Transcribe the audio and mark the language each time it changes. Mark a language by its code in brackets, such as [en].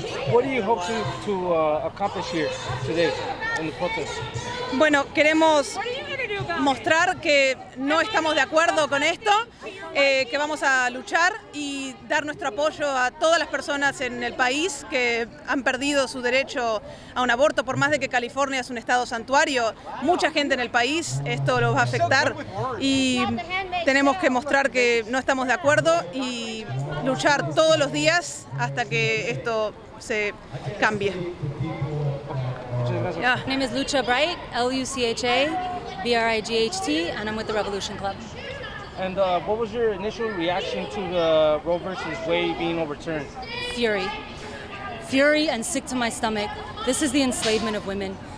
[en] What do you hope to accomplish here today in the protest? [es] Bueno, queremos mostrar que no estamos de acuerdo con esto, que vamos a luchar y dar nuestro apoyo a todas las personas en el país que han perdido su derecho a un aborto, por más de que California es un estado santuario. Mucha gente en el país esto los va a afectar y tenemos que mostrar que no estamos de acuerdo y luchar todos los días hasta que esto se cambie. [en] My name is Lucha Bright, L-U-C-H-A-B-R-I-G-H-T, and I'm with the Revolution Club. And what was your initial reaction to the Roe versus Wade being overturned? Fury. Fury and sick to my stomach. This is the enslavement of women.